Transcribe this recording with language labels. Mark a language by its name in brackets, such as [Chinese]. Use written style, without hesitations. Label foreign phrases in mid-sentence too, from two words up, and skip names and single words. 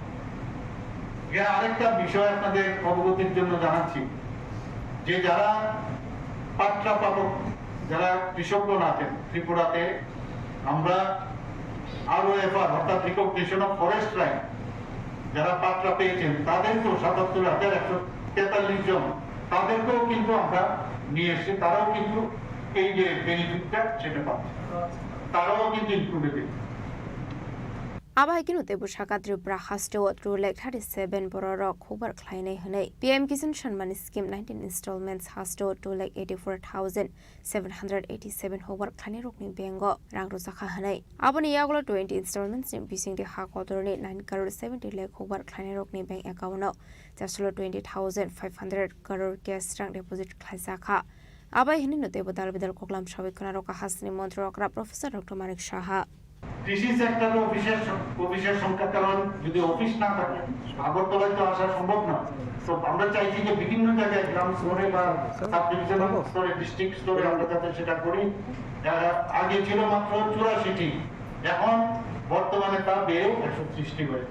[Bangla] আরেকটা বিষয় আপনাদের অবগতির জন্য জানাচ্ছি যে যারা পাট্টা পাবক, যারা কৃষকগণ আছেন ত্রিপুরাতে, আমরা ROFR অর্থাৎ [English] recognition of forest right, [Bangla] যারা পাট্টা পেয়েছেন তাদেরকেও 77,143 জন, তাদেরকেও কিন্তু আমরা নিয়ে এসেছি। তারাও কিন্তু এই যে বেনিফিটটা সেটা পাচ্ছে, তারাও কিন্তু ইনক্লুডেড। [Kok Borok] Abai kinu tebu shaka Tripura hasto trulek 37 bororok hubar khlainai hanai PM Kisan Shanman Scheme 19 installments hasto trulek 84,787 hubar khlainai rokni bengo rangro sakha hanai aboni yaglo 20 installments ni bising de ha kotorni 9 crore 70 lakh hubar khlainai rokni [English] bank account [Kok Borok] no jaslo 20,500 crore cash rang deposit khlaisakha abai hini no tebu dalbidal koklam shabikona roka hasni মন্ত্রকরা প্রফেসর ডক্টর মানিক সাহা [Bangla] কৃষি সেক্টরে অফিসের সংখ্যার কারণ যদি অফিস না থাকে আগরতলায় তো আসা সম্ভব না। তো আমরা চাইছি যে বিভিন্ন জায়গায় গ্রাম স্তরে বা [English] sub divisional [Bangla] স্তরে, ডিস্ট্রিক্ট স্তরে আমরা যাতে সেটা করি। আগে ছিল মাত্র 84টি, এখন বর্তমানে তা বেড়ে 130টি হয়েছে।